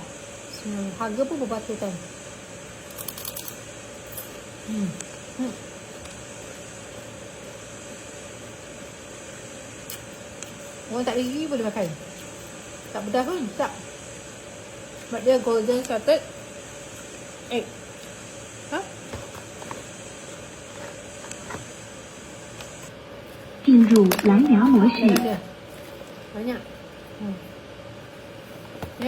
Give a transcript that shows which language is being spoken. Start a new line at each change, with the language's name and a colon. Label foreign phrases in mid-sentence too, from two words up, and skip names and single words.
Malay: Harga pun berbatutan. Orang tak ada gigi boleh makan. Tak pedas pun, tak. Sebab dia
English: golden salted egg.
Malay: Ha?
Chinese: 进入蓝牙模式。
Malay: Banyak. Ya.